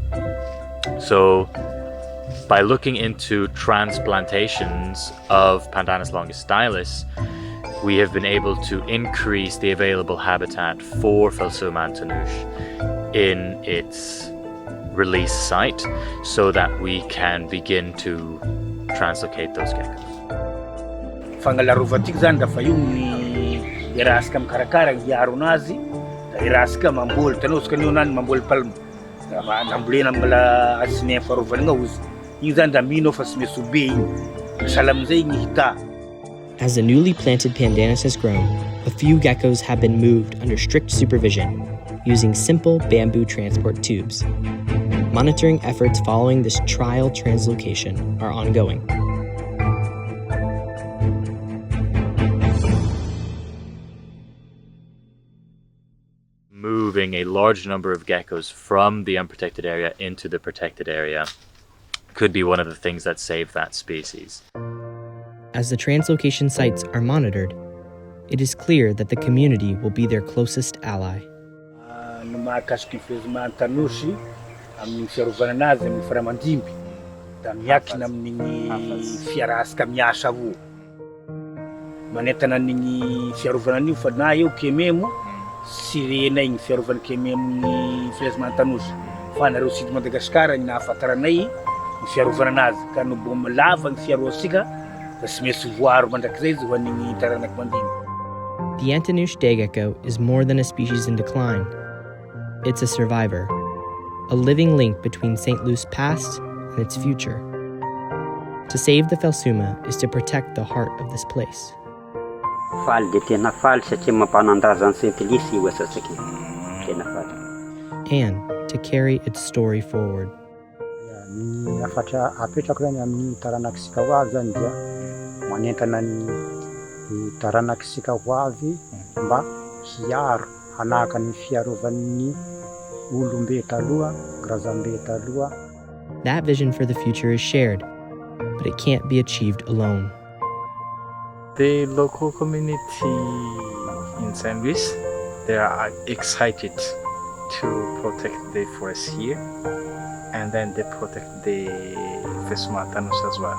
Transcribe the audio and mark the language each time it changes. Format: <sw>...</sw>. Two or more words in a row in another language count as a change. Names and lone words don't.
<en>So, by looking into transplantations of Pandanus longistylis, we have been able to increase the available habitat for Phelsuma antanosy in its release site so that we can begin to translocate those geckos.</en> <mg>Fangalarova tiky zany dafa io ny irasika mikarakara hiaro anazy da irasika mamboly tanao izy kanio nany mamboly palma nambolena amla asiny farovana ao izy igny zany da mino fa sy meso be igny sala amizay igny hita.</mg> <en>As the newly planted pandanus has grown, a few geckos have been moved under strict supervision using simple bamboo transport tubes. Monitoring efforts following this trial translocation are ongoing. Moving a large number of geckos from the unprotected area into the protected area could be one of the things that save that species. As the translocation sites are monitored, it is clear that the community will be their closest ally.</en> <mg>No mahakasiky ny Phelsuma antanosy amin'ny fiarovana anazy amin'ny faramandimby da miankina amin'igny fiarasika miasa avao. Manentana an'igny fiarovana an'io fa na eo kememo sy renay igny fiarovana kememo ny Phelsuma antanosy fa nareo SEED Madagascar ny nahafantaranay ny fiarovana anazy ka no mbo lava ny fiarovansika da sy maintsy voaro mandrakizay izy ho an'igny taranaky mandimby.</mg> <en>The Antanosy day gecko is more than a species in decline. It's a survivor, a living link between St. Louis' past and its future. To save the Phelsuma is to protect the heart of this place.</en> <mg>Faly de tena faly satria mampanandaza ny Saint Louis io asatsika. Tena faly.</mg> <en>And to carry its story forward.</en> <mg>Ny afatra apetrako zany amin'ny taranakisika ho avy zany dia manentana ny taranakisika ho avy mba hiaro hanaka ny fiarovan'ny olombe taloha, grazambe taloha.</mg> <en>That vision for the future is shared, but it can't be achieved alone. The local community in St. Louis, they are excited to protect the forest here, and then they protect the Phelsuma antanosy as well.</en>